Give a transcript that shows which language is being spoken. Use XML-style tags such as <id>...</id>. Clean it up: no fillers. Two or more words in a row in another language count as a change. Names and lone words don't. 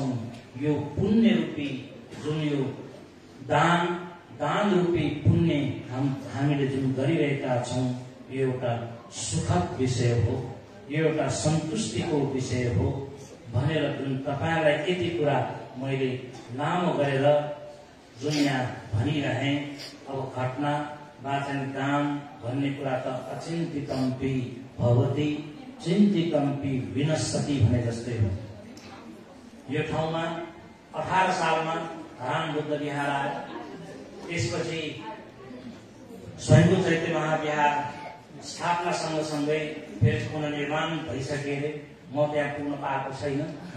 <ne>यो पुण्य रूपी जुन यो दान रूपी पुण्य हामीले जुन गरिरहेका छौं, यो एउटा सुखद विषय हो, यो एउटा सन्तुष्टिको विषय हो भनेर जुन तपाईलाई यति कुरा मैले लामो गरेर जुन यहाँ भनिरहे। अब घटना वाचन दान भन्ने कुरा त</ne> <sa>अचिन्तितम्पि भवति चिन्तितम्पि विनश्यति</sa> <ne>भने जस्तै हो। यो ठाउँमा 18 सालमा धरान बुद्ध विहार आयो, त्यसपछि स्वयम्भू चैत्य महाविहार स्थापना सँगसँगै फेरि पुनर्निर्माण भइसके अरे, म त्यहाँ पुग्न पाएको छैन है।</ne>